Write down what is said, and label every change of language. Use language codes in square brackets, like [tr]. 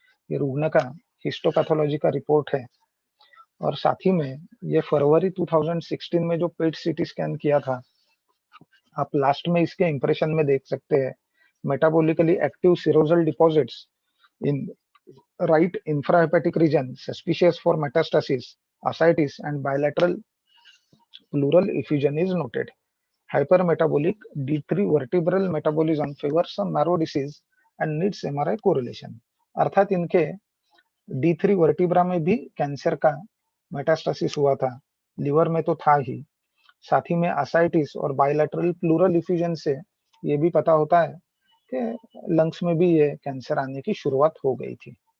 [hi] ये रुग्ण का हिस्टोपैथोलॉजी का रिपोर्ट है, और साथ ही में ये फरवरी 2016 में जो पेट सीटी स्कैन किया था, आप लास्ट में इसके इंप्रेशन में देख सकते हैं, [en] Metabolically active serosal deposits in right infrahepatic region suspicious for metastasis, ascites and bilateral pleural effusion is noted. Hypermetabolic D3 vertebral metabolism favors some marrow disease and needs MRI correlation. [hi] अर्थात इनके D3 vertebra में भी cancer का metastasis हुआ था, liver में तो था ही, साथ ही में असाइटिस और बायलैटरल प्लूरल इफ्यूजन से ये भी पता होता है कि लंग्स में भी ये कैंसर आने की शुरुआत हो गई थी।